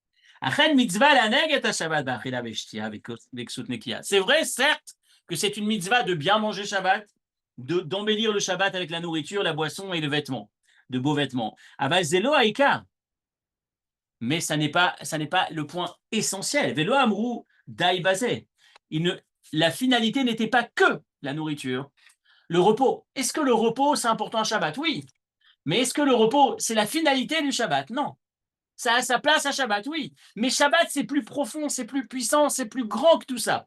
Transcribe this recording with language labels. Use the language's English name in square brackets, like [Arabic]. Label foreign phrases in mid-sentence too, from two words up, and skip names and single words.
[French] C'est vrai, certes, que c'est une mitzvah de bien manger Shabbat, d'embellir le Shabbat avec la nourriture, la boisson et le vêtement, de beaux vêtements. Mais ça n'est pas le point essentiel. [Hebrew] ולא אמרו די בזה. [French] La finalité n'était pas que la nourriture. Le repos. Est-ce que le repos, c'est important à Shabbat? Oui. Mais est-ce que le repos, c'est la finalité du Shabbat? Non. Ça a sa place à Shabbat, oui. Mais Shabbat, c'est plus profond, c'est plus puissant, c'est plus grand que tout ça.